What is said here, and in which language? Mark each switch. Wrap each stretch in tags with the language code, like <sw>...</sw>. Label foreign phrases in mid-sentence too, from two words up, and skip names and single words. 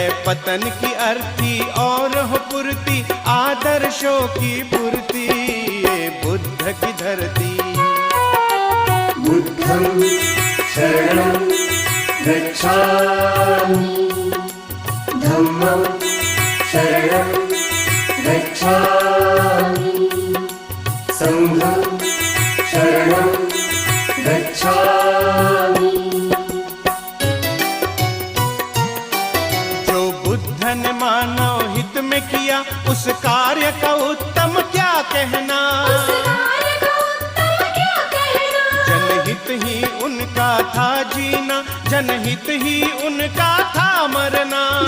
<hi>पतन की अर्थी और हो पूर्ति आदर्शों की पूर्ति ये बुद्ध की धरती।</hi> <pi>बुद्धं शरणं गच्छामि धम्मं शरणं गच्छामि संघं शरणं गच्छामि।</pi> <hi>जो बुद्ध ने मानव हित में किया उस कार्य का उत्तम क्या कहना। जनहित ही उनका था जीना, जनहित ही उनका था मरना।</hi>